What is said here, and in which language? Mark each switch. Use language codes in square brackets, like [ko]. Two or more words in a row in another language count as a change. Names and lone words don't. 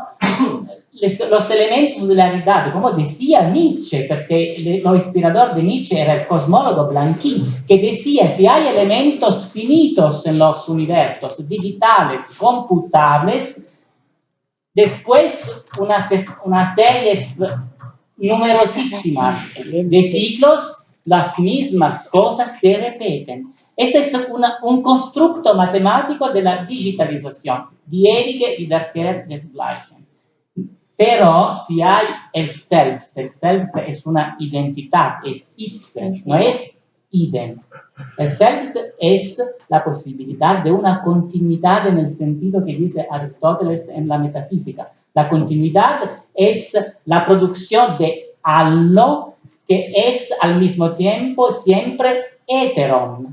[es] Los elementos de la realidad, como decía Nietzsche, porque lo inspirador de Nietzsche era el cosmólogo Blanqui, que decía, si hay elementos finitos en los universos, digitales, computables, después unas series numerosísimas de ciclos, las mismas cosas se repiten. Este es un constructo matemático de la digitalización, [de] die ewige Wiederkehr des Gleichen. [es] Pero si hay el Selbst es una identidad, es ipse, no es idem. El Selbst es la posibilidad de una continuidad en el sentido que dice Aristóteles en la metafísica. La continuidad es la producción de algo que es al mismo tiempo siempre heteron.